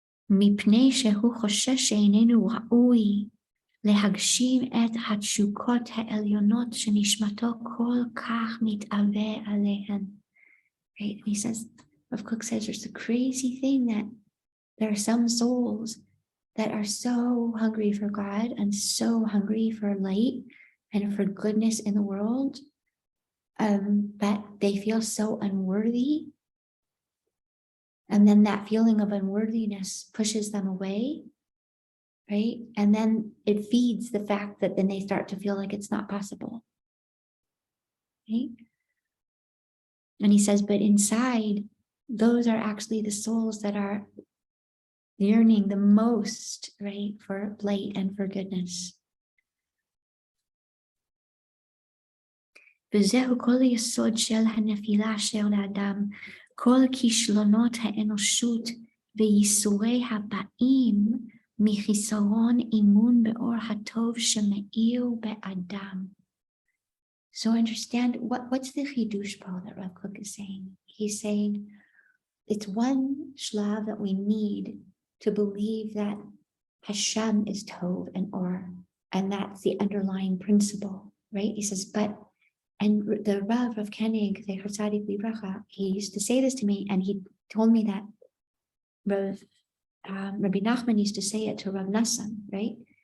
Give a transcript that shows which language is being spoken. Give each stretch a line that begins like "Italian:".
Hebrew: מפני שהוא חושש שאיננו ראוי להגשים את התשוקות העליונות שנשמתו כל כך מתאווה עליהן.
English: Right? And he says, Rav Kook says, there's a crazy thing that there are some souls that are so hungry for God and so hungry for light and for goodness in the world, that they feel so unworthy And then that feeling of unworthiness pushes them away, right? And then it feeds the fact that then they start to feel like it's not possible, right? And he says, but inside, those are actually the souls that are yearning the most, right, for light and for goodness.
Hebrew: וזהו כל היסוד של הנפילה של האדם, כל כישלונות האנושות וייסורי הבאים מחיסרון אמון באור הטוב שמאיר באדם.
English: So understand what's the chidush that Rav Kook is saying? He's saying it's one shlav that we need to believe that Hashem is Tov and Or, and that's the underlying principle, right? He says, and the Rav of Koenig, the Tzadik Libracha, he used to say this to me, and he told me that Rabbi Nachman used to say it to Rav Nassan, right?